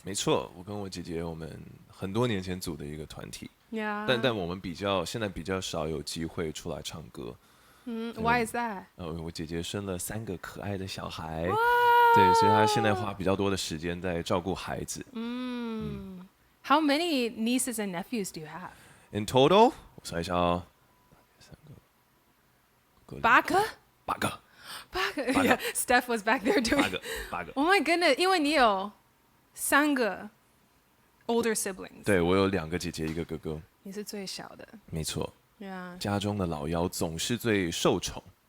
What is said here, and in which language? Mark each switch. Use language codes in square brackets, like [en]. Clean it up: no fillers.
[zh] 没错，我跟我姐姐，我们很多年前组的一个团体。 [en] Yeah。 [zh] 但我们现在比较少有机会出来唱歌。 [en] Why is that？ [zh] 我姐姐生了3个可爱的小孩，对，所以她现在花比较多的时间在照顾孩子。 [en] How many nieces and nephews do you have? In total， [zh] 我算一下哦 8个。 8个。 [en] Yeah, Steph was back there doing. [zh] 8个。 [en] Oh my goodness！ [zh] 因为你有3个 [en] older siblings。 [zh] 对，我有2个姐姐，1个哥哥。你是最小的。没错。 [en] Yeah。 [zh] 家中的老幺总是最受宠。